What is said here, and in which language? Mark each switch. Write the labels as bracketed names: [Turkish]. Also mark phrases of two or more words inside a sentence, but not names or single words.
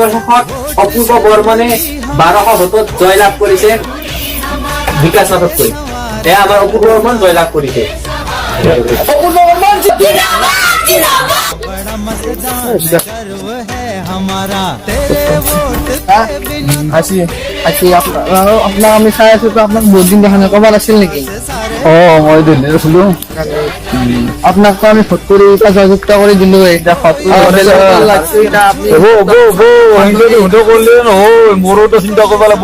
[Assamese] শেষত অপূৰ্ব বৰ্মনে 1200 ভোটত জয়লাভ কৰিছে বিকাশ নাথতকৈ। এয়া আমাৰ অপূৰ্ব বৰ্মন জয়লাভ কৰিছে। [Hindi] बड़ा मतदान गर्व है हमारा तेरे वोट के बिना [Assamese] আজি আপোনাক আমি চাই আছো, আপোনাক বহুত দিন দেখা নাই, ক'ৰবাত আছিল নেকি? মই দিল্লীত আছিলো। আপোনাকতো আমি ভোট কৰি এতিয়া জয়যুক্ত কৰি দিলো। এতিয়া কৰিলে নহয়, মোৰোতো চিন্তা কৰিব লাগিব।